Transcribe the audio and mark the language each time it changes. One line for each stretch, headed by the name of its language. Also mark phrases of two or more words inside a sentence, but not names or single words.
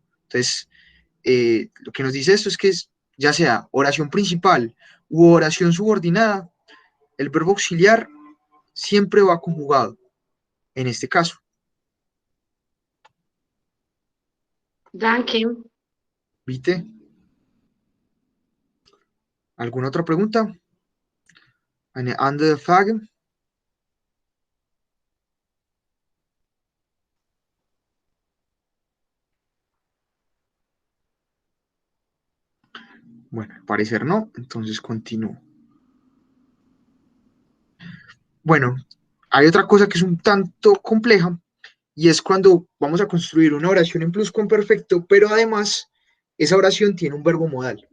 Spanish: Entonces, lo que nos dice esto es que ya sea oración principal u oración subordinada, el verbo auxiliar siempre va conjugado, en este caso.
German: Danke.
Spanish: ¿Viste? ¿Alguna otra pregunta?
German: Eine andere Frage?
Spanish: Bueno, al parecer no, entonces continúo. Bueno, hay otra cosa que es un tanto compleja y es cuando vamos a construir una oración en pluscuamperfecto, pero además esa oración tiene un verbo modal.